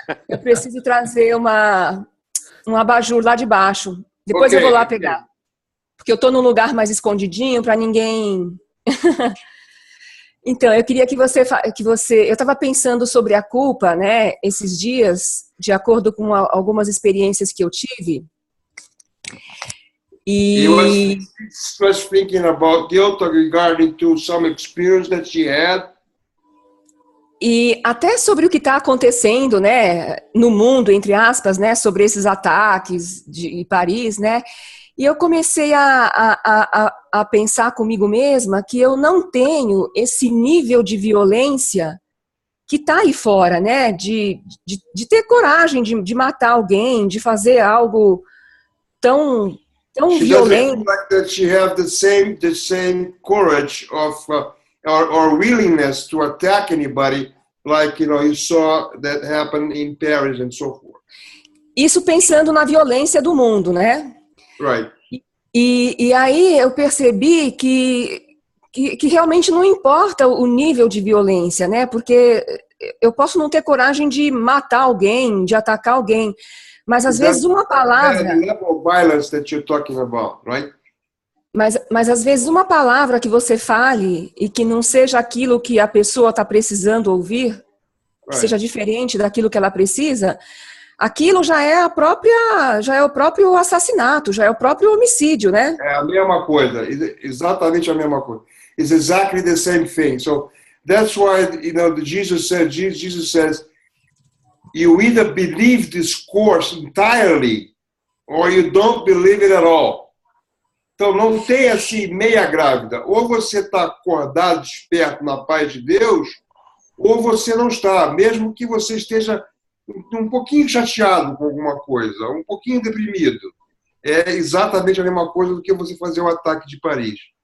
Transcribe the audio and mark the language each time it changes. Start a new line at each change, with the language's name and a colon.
Portuguese: Eu preciso trazer um abajur lá de baixo. Depois eu vou lá pegar. Porque eu estou num lugar mais escondidinho para ninguém... Então, eu queria que você... Eu estava pensando sobre a culpa, né? Esses dias, de acordo com algumas experiências que eu tive.
English: You was thinking about guilt regarding to some experience that she had.
Portuguese: E até sobre o que está acontecendo, né, no mundo, entre aspas, né, sobre esses ataques de Paris, né, e eu comecei a pensar comigo mesma que eu não tenho esse nível de violência que está aí fora, né, de ter coragem de matar alguém, de fazer algo tão violento.
English: Like that she have the same courage of or willingness to attack anybody, like you saw that happen in Paris and so forth.
Portuguese: Isso pensando na violência do mundo, né?
English: Right.
Portuguese: E aí eu percebi que realmente não importa o nível de violência, né? Porque eu posso não ter coragem de matar alguém, de atacar alguém, mas às vezes uma palavra...
English: The level of violence that you're talking about, right?
Portuguese: Mas às vezes uma palavra que você fale e que não seja aquilo que a pessoa está precisando ouvir, que seja diferente daquilo que ela precisa, aquilo já é o próprio assassinato, já é o próprio homicídio, né? É a mesma coisa, exatamente a mesma coisa.
English: It's exactly the same thing. So that's why Jesus says, you either believe this course entirely or you don't believe it at all.
Portuguese: Então não tem assim meia grávida. Ou você está acordado, desperto na paz de Deus, ou você não está, mesmo que você esteja um pouquinho chateado com alguma coisa, um pouquinho deprimido. É exatamente a mesma coisa do que você fazer o ataque de Paris.